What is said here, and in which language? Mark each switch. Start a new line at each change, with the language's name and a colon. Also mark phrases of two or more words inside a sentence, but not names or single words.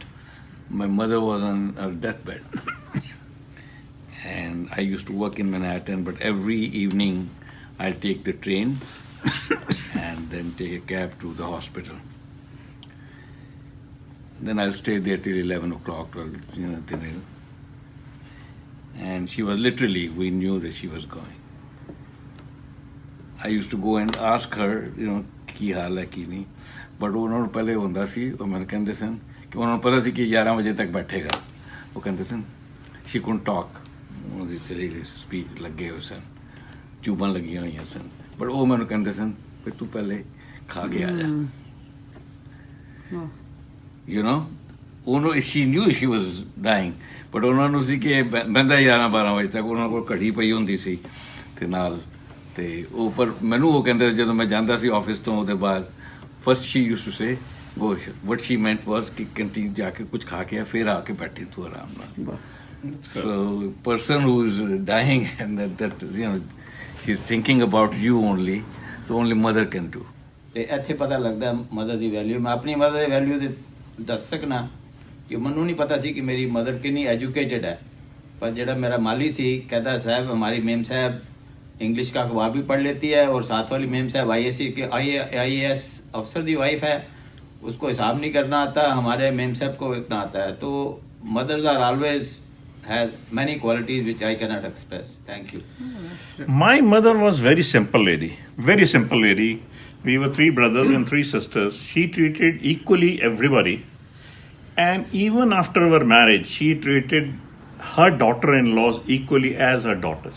English: My mother was on her deathbed. And I used to work in Manhattan, but every evening I'll take the train and then take a cab to the hospital. Then I'll stay there till 11 o'clock, and she was literally, we knew that she was going. I used to go and ask her,
Punjabi: ਕੀ ਹਾਲ ਹੈ ਕਿ ਨਹੀਂ. But ਉਹਨਾਂ ਨੂੰ ਪਹਿਲੇ ਹੁੰਦਾ ਸੀ, ਉਹ ਮੈਨੂੰ ਕਹਿੰਦੇ ਸਨ ਕਿ ਉਹਨਾਂ ਨੂੰ ਪਤਾ ਸੀ ਕਿ 11 ਵਜੇ ਤੱਕ ਬੈਠੇਗਾ. ਉਹ ਕਹਿੰਦੇ ਸਨ,
English: she couldn't talk.
Punjabi: ਉਹਦੀ ਚਲੀ ਗਈ ਸਪੀਚ ਲੱਗੇ ਹੋਏ ਸਨ, ਚੂਬਾਂ ਲੱਗੀਆਂ ਹੋਈਆਂ ਸਨ. But ਉਹ ਮੈਨੂੰ ਕਹਿੰਦੇ ਸਨ ਕਿ ਤੂੰ ਪਹਿਲੇ ਖਾ ਕੇ ਆ ਜਾ.
English: She knew she was dying.
Punjabi: But ਉਹਨਾਂ ਨੂੰ ਸੀ ਕਿ ਬੰਦਾ 11-12 ਵਜੇ ਤੱਕ ਉਹਨਾਂ ਕੋਲ ਘੜੀ ਪਈ ਹੁੰਦੀ ਸੀ ਤੇ ਨਾਲ ਤੇ ਉਹ ਪਰ ਮੈਨੂੰ ਉਹ ਕਹਿੰਦੇ ਜਦੋਂ ਮੈਂ ਜਾਂਦਾ ਸੀ ਆਫਿਸ ਤੋਂ ਉਹਦੇ ਬਾਅਦ
English: first she used to say go. What she meant was
Punjabi: ਕਿ ਕੰਟੀਨ ਜਾ ਕੇ ਕੁਝ ਖਾ ਕੇ ਫਿਰ ਆ ਕੇ ਬੈਠੀ ਤੂੰ ਆਰਾਮ ਨਾਲ.
English: So person who's dying and that she's thinking about you only, so only mother can do.
Punjabi: ਤੇ ਇੱਥੇ ਪਤਾ ਲੱਗਦਾ ਮਦਰ ਦੀ ਵੈਲਿਊ. ਮੈਂ ਆਪਣੀ ਮਦਰ ਦੀ ਵੈਲਿਊ ਤੇ ਦੱਸ ਸਕਣਾ ਕਿ ਮੈਨੂੰ ਨਹੀਂ ਪਤਾ ਸੀ ਕਿ ਮੇਰੀ ਮਦਰ ਕਿੰਨੀ ਐਜੂਕੇਟਡ ਹੈ.
Hindi: पर ਜਿਹੜਾ मेरा माली सी कहता है साहब हमारी मेम साहब इंग्लिश का अखबार भी पढ़ लेती है और साथ वाली मेम साहब IAS के IAS अफसर की वाइफ है, उसको हिसाब नहीं करना आता, हमारे मेम साहब को इतना आता है.
English: तो mothers are always has many qualities which I cannot express. Thank you. My mother was very simple lady. Very simple lady. We were 3 brothers and 3 sisters. She treated equally everybody. And even after our marriage, she treated her daughter-in-laws equally as her daughters.